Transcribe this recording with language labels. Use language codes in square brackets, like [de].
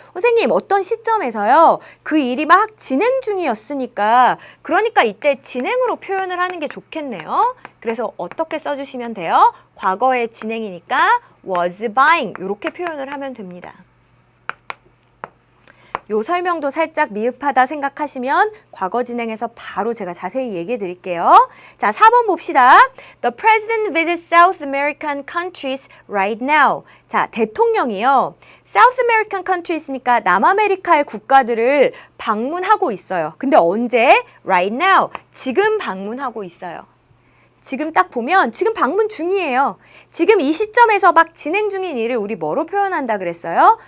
[ko] 선생님 어떤 시점에서요 그 일이 막 진행 중이었으니까 그러니까 이때 진행으로 표현을 하는 게 좋겠네요. 그래서 어떻게 써주시면 돼요? 과거의 진행이니까 was buying 이렇게 표현을 하면 됩니다. 요 설명도 살짝 미흡하다 생각하시면 과거 진행해서 바로 제가 자세히 얘기해 드릴게요. 자, 4번 봅시다. [en] The president visits South American countries right now. [ko] 자, 대통령이요. [en] South American countries [ko] 니까 남아메리카의 국가들을 방문하고 있어요. 근데 언제? [en] Right now. [ko] 지금 방문하고 있어요. 지금 딱 보면 지금 방문 중이에요. 지금 이 시점에서 막 진행 중인 일을 우리 뭐로 표현한다 그랬어요?